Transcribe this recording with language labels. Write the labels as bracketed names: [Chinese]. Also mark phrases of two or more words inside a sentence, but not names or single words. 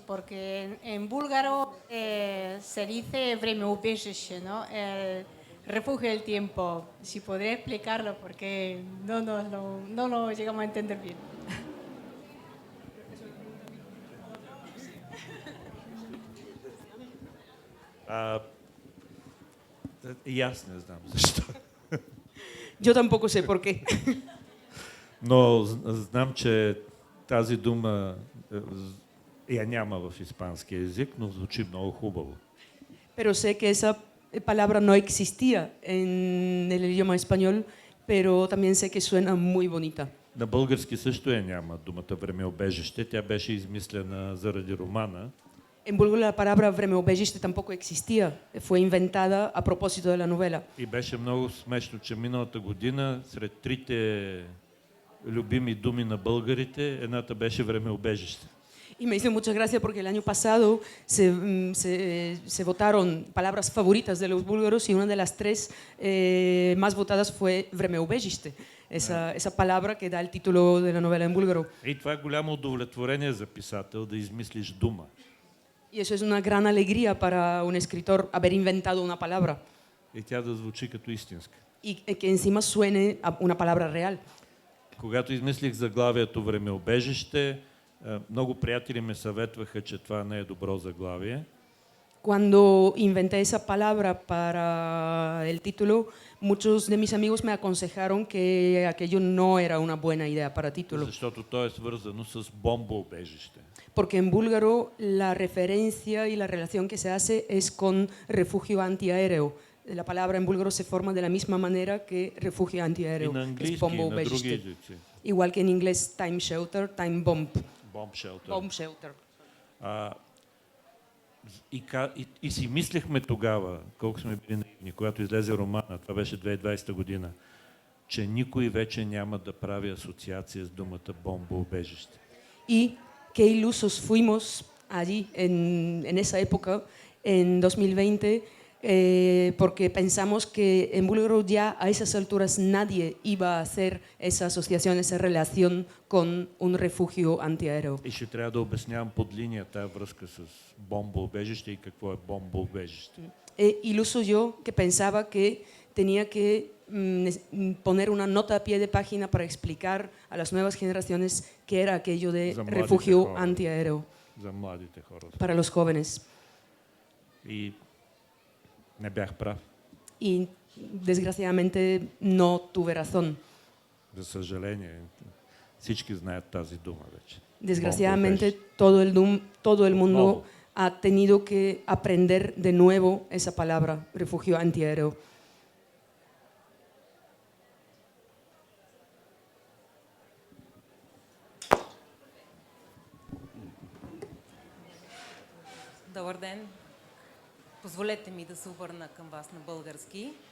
[Spanish] Porque en búlgaro se dice vremeubежище, ¿no? El refugio del tiempo. Si podría explicarlo, porque no lo llegamos a entender bien. [Bulgarian] А, и аз не знам защо. [Spanish] Yo tampoco sé por qué. [Bulgarian] Но знам, че тази дума я няма в испански език, но звучи много хубаво. [Spanish] Pero sé que esa palabra no existía en el idioma español, pero también sé que suena muy bonita. [Bulgarian] На български също я няма думата времеобежище. Тя беше измислена заради романа. [Spanish] En búlgaro la palabra vremeobejiste tampoco existía, fue inventada a propósito de la novela. [Bulgarian] И беше много смешно, че миналата година сред трите любими думи на българите, едната беше времеобежище. [Spanish] Y me hizo mucha gracia porque el año pasado se votaron palabras favoritas de los búlgaros y una de las tres más votadas fue vremeobejiste, esa palabra que da el título de la novela en búlgaro. [Bulgarian] И това е голямо удовлетворение за писател да измислиш дума. [Spanish] Y eso es una gran alegría para un escritor haber inventado una palabra [Bulgarian] И тя да звучи като истинска. [Spanish] y que encima suene a una palabra real. [Bulgarian] Когато измислих заглавието времеобежище, много приятели ме съветваха, че това не е добро заглавие. [Spanish] Cuando inventé esa palabra para el título, muchos de mis amigos me aconsejaron que aquello no era una buena idea para título. [Bulgarian] Защото то е свързано с бомбоубежище. [Spanish] Porque en búlgaro la referencia y la relación que se hace es con refugio antiaéreo. La palabra en búlgaro se forma de la misma manera que refugio [Bulgarian] И [Spanish] antiaéreo. [Bulgarian] на [Spanish] Es [Bulgarian] английски, и на други [Spanish] bomboubejiste. [Bulgarian] езици. [Spanish] Igual que en inglés [English] time shelter, time bomb. Bomb shelter. Bomb shelter. [Bulgarian] И си мислехме тогава, колко сме били наивни, когато излезе романа, това беше 2020 година, че никой вече няма да прави асоциация с думата бомбоубежище. [Spanish] Y qué ilusos fuimos allí en esa época, en 2020, porque pensamos que en búlgaro ya a esas alturas nadie iba a hacer esa asociación, esa relación con un refugio antiaéreo. [Bulgarian] И ще трябва да обяснявам под линия тая връзка с бомбоубежище и какво е бомбоубежище. [Spanish] Iluso yo que pensaba que tenía que poner una nota a pie de página para explicar a las nuevas generaciones qué era aquello de refugio antiaéreo [Bulgarian] За младите хора. [Spanish] para los jóvenes. [Bulgarian] И не бях прав. [Spanish] Y desgraciadamente no tuve razón. [Bulgarian] За съжаление, всички знаят тази дума вече. [Spanish] Desgraciadamente todo el mundo Nuevo. ha tenido que aprender de nuevo esa palabra, refugio antiaéreo. [Bulgarian] Добър ден! Позволете ми да се обърна към вас на български.